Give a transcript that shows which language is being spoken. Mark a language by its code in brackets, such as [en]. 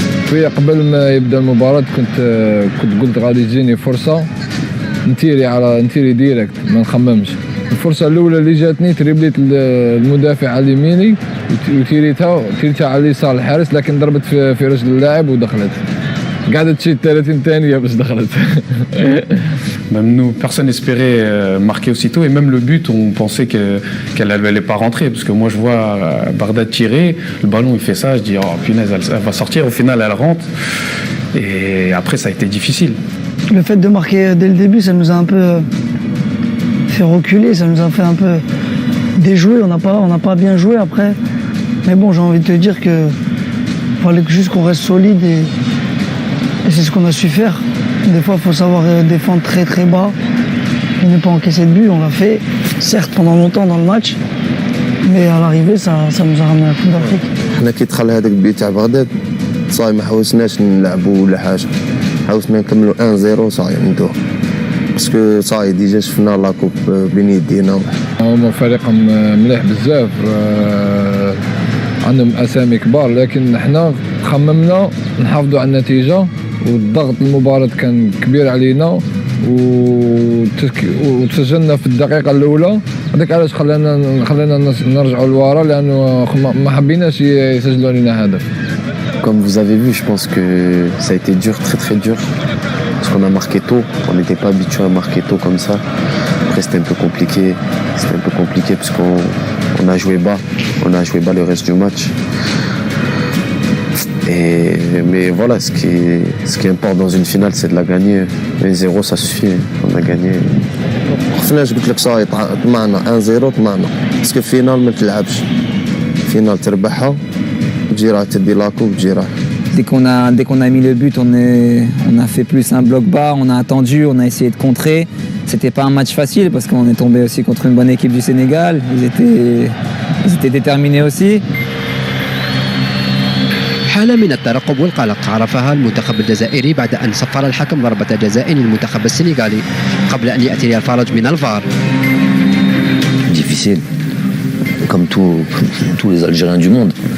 [ar] شوية قبل ما يبدا المباراة كنت قلت غادي تجيني فرصة نتيري ديريكت ما نخممش. الفرصة الأولى اللي جاتني تريبليت المدافع على يميني وتيريتها على اليسار الحارس، لكن ضربت في رجل اللاعب ودخلت. قعدت شي 30 ثانية باش دخلت. [fr] Même nous, personne n'espérait marquer aussitôt, et même le but, on pensait qu'elle n'allait pas rentrer, parce que moi je vois Bardad tirer, le ballon il fait ça, je dis oh punaise, elle va sortir, au final elle rentre, et après ça a été difficile. Le fait de marquer dès le début, ça nous a un peu fait reculer, ça nous a fait un peu déjouer, on n'a pas bien joué après, mais bon, j'ai envie de te dire que fallait juste qu'on reste solide et c'est ce qu'on a su faire. Des fois, il faut savoir défendre très très bas et ne pas encaisser de but. On l'a fait, certes, pendant longtemps dans le match, mais à l'arrivée, ça nous a ramené à la Coupe d'Afrique. [ar] حنا كي دخل هذاك البيت تاع بغداد صاي ما حاولناش نلعبوا ولا حاجة، حاولنا نكملوا 1-0 صاي ندوه باسكو صاي ديجا شفنا لاكوب بين يدينا. هما فريق مليح بزاف، عندهم أسامي كبار، لكن حنا خممنا نحافظوا على النتيجة، والضغط المباراة كان كبير علينا وتسجلنا في الدقيقة الأولى. هذاك علاش خلانا نرجعوا لورا، لأنه ما حبيناش يسجلوا لنا هدف. [fr] Comme vous avez vu, je pense que ça a été dur, très très dur, parce qu'on a marqué tôt, on n'était pas habitué à marquer tôt comme ça. Après c'était un peu compliqué parce qu'on a joué bas le reste du match. Mais voilà, ce qui importe dans une finale, c'est de la gagner. 1-0, ça suffit, on a gagné. [ar] خفناش قلت لك صاي طمعنا 1-0 طمعنا باسكو فينال ما تلعبش فينال تربحها تجي راه تدي لاكو وتجي راه. [fr] Dès qu'on a mis le but, on a fait plus un bloc bas, on a attendu, on a essayé de contrer. C'était pas un match facile parce qu'on est tombé aussi contre une bonne équipe du Sénégal. Ils étaient déterminés aussi. [ar] حالة من الترقب والقلق عرفها المنتخب الجزائري بعد أن صفر الحكم ضربة جزاء للمنتخب السنغالي قبل أن يأتي الفرج من الفار. [fr] Difficile, comme tous les Algériens du monde.